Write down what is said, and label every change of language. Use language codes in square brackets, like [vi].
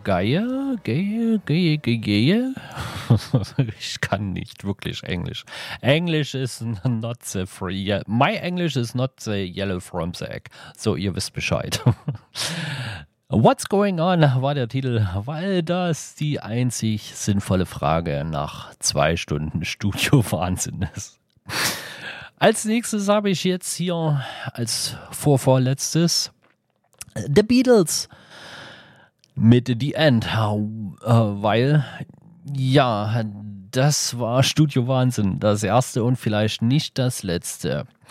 [de] Ich kann nicht wirklich Englisch. Englisch ist [en] not the free. My English is not the yellow from the egg. [de] So, ihr wisst Bescheid. What's going on war der Titel, weil das die einzig sinnvolle Frage nach 2 Stunden Studio-Wahnsinn ist. Als nächstes habe ich jetzt hier als vorvorletztes The Beatles mit The End, weil, ja, das war Studio-Wahnsinn, das erste und vielleicht nicht das letzte.